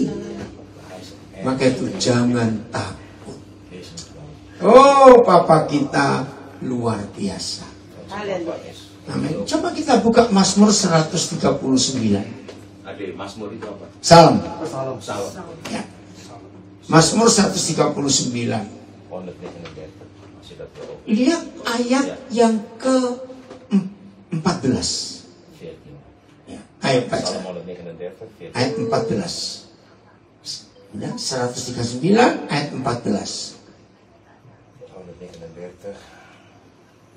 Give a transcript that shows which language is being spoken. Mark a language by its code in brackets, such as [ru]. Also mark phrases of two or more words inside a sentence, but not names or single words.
[id] Maka itu jangan takut. Oh, Papa kita luar biasa. Amin. Coba kita buka Mazmur 139. Adik, Mazmur itu apa? Salam. Salam. Ya. Mazmur 139. 139. [nl] Als je dat wil openen. [id] Lihat ayat yang ke-14. 14. Ya, ayo baca. Psalm 139, 14. Ayat 14. Udah, 139 ayat 14. 139,